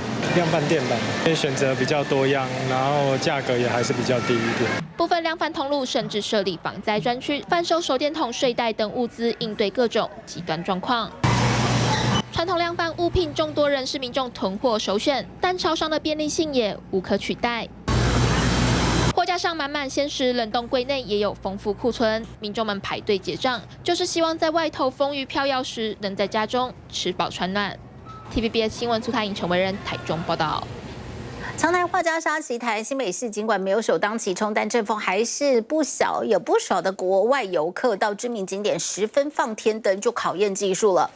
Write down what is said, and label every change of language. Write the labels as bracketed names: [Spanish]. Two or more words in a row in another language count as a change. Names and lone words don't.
[Chinese] 量販店吧，因為選擇比較多樣，然後價格也還是比較低一點。部分量販通路甚至設立防災專區，販售手電筒、睡袋等物資，應對各種極端狀況。傳統量販物品眾多人是民眾囤貨首選，但超商的便利性也無可取代。貨架加上满满鲜食，冷冻柜内也有丰富库存，民众们排队结账，就是希望在外头风雨飘摇时，能在家中吃饱穿暖。TVBS 新闻苏泰颖、陈维仁台中报道。强台画家沙袭台，新北市尽管没有首当其冲，但阵风还是不小，有不少的国外游客到知名景点10分放天灯就考验技术了。